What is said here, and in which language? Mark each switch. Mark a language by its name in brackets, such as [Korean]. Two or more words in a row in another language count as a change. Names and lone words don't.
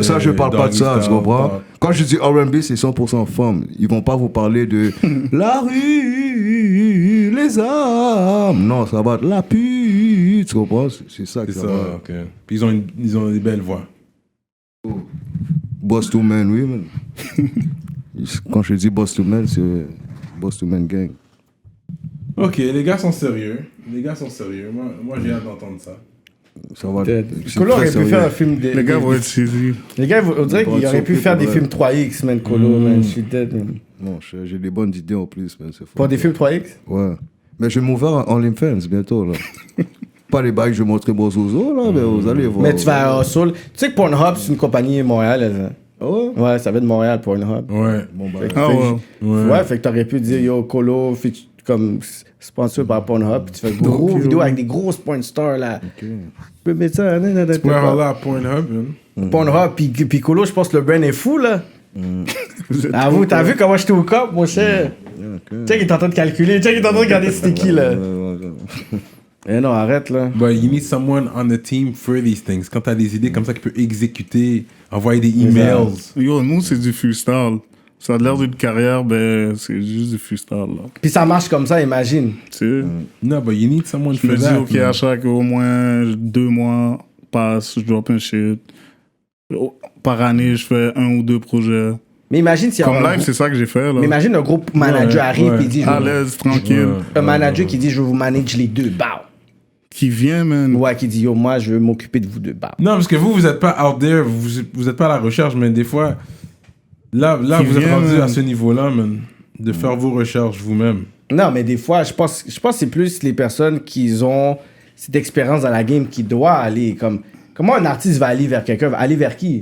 [French] je parle pas de ça, Doggy tu Style, comprends? pop. Quand je dis R&B, c'est 100% femme. Ils vont pas vous parler de la rue, les âmes. Non, ça va être la pute, tu comprends? C'est ça que C'est ça ça, va. ok. Puis ils ont des belles voix. Boss to Man, oui, man. Quand je dis Boss to Man, c'est Boss to Man Gang. Ok, les gars sont sérieux. Moi j'ai hâte d'entendre ça. Ça va. Colo aurait pu faire un film des. Les gars vont être saisis. Les gars, on dirait qu'il aurait pu faire des ouais. films 3X, man, Colo, man. Je suis dead, man. Non, j'ai des bonnes idées en plus, man. C'est fort. Pour des films 3X? Ouais. Mais je vais m'ouvrir en OnlyFans bientôt, là. Pas les bails que je vais montrer mon zozo, là, mais vous allez voir. Mais tu vas à Soul. Tu sais que Pornhub, c'est une compagnie montréalaise. Hein? Ah ouais? Ouais, ça vient de Montréal, Pornhub. Ouais. Bon, bah. Ah ouais. Ouais, fait que t'aurais pu dire, yo, Colo, comme sponsor par Pornhub, puis tu fais une grosse vidéo avec des grosses porn stars, là. Tu peux mettre ça, Tu pourrais avoir là à Pornhub, man. Pornhub, puis Colo, je pense que le brand est fou, là. Avoue, t'as vu comment j'étais au cop, mon cher? Check, il est en train de calculer. Check, il est en train de regarder c'était qui, là. Eh non, arrête, là. [English] But you need someone on the team for these things. [French] Quand t'as des idées comme ça qui peut exécuter, envoyer des emails. Yo, nous, c'est du freestyle. Ça a l'air d'une carrière, ben, c'est juste du freestyle, là. Puis ça marche comme ça, imagine. Tu sais, [English] No, but you need someone [French] je [English] for [French] me dis, [English] that. [French] OK, man. à chaque au moins 2 mois passe, je drop un shit. Par année, je fais 1 ou 2 projets. Mais imagine s'il y a Comme un live, groupe- c'est ça que j'ai fait, là. Mais imagine un groupe manager arrive ouais. et dit, je À veux- l'aise, tranquille. un manager qui dit, je veux vous manage les deux, bah. Qui vient, man. Ouais, qui dit, yo, moi, je veux m'occuper de vous deux, bah. Non, parce que vous êtes pas [English] out there, [French] vous êtes pas à la recherche, mais des fois, là Qui vous êtes vient, rendu man. à ce niveau-là, man, de faire vos recherches vous-même. Non, mais des fois, je pense que c'est plus les personnes qui ont cette expérience dans la game qui doivent aller. Comme, comment un artiste va aller vers quelqu'un? Va aller vers qui?